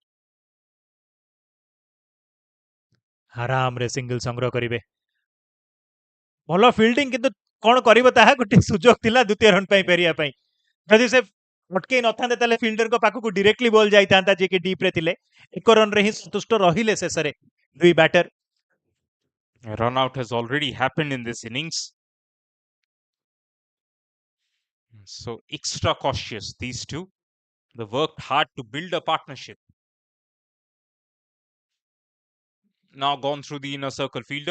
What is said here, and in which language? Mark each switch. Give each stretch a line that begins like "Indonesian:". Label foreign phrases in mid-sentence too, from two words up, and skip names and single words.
Odia: ଆରାମରେ ସିଙ୍ଗଲ ସଂଗ୍ରହ କରିବେ। ଭଲ ଫିଲ୍ଡିଂ, କିନ୍ତୁ କଣ କରିବ ତାହା ଗୋଟେ ସୁଯୋଗ ଥିଲା ଦ୍ୱିତୀୟ ରନ୍ ପାଇଁ ଫେରିବା ପାଇଁ। ଯଦି ସେ ଅଟକେଇ ନଥାନ୍ତେ ତାହେଲେ ଫିଲ୍ଡରଙ୍କ ପାଖକୁ ଡିରେକ୍ଟଲି ବଲ୍ ଯାଇଥାନ୍ତା ଯିଏକି ଡିପ୍ରେ ଥିଲେ। 1 ରନ୍ରେ ହିଁ ସନ୍ତୁଷ୍ଟ ରହିଲେ ଶେଷରେ ଦୁଇ ବ୍ୟାଟର।
English: A run out has already happened in this innings. So extra cautious, these two. They worked hard to build a partnership. Now gone through the inner circle fielder.